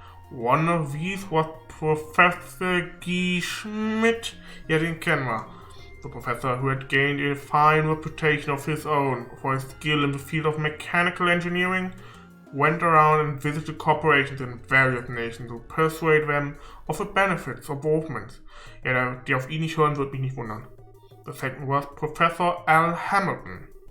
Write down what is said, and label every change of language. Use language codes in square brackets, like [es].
[en] One of these was Professor Guy Schmidt, [de] den kennen wir. [en] The professor, who had gained a fine reputation of his own for his skill in the field of mechanical engineering, went around and visited corporations in various nations to persuade them of the benefits of Orbments. [de] Ja, die auf ihn nicht hören, wird mich nicht wundern. [en] The second was Professor Al Hamilton.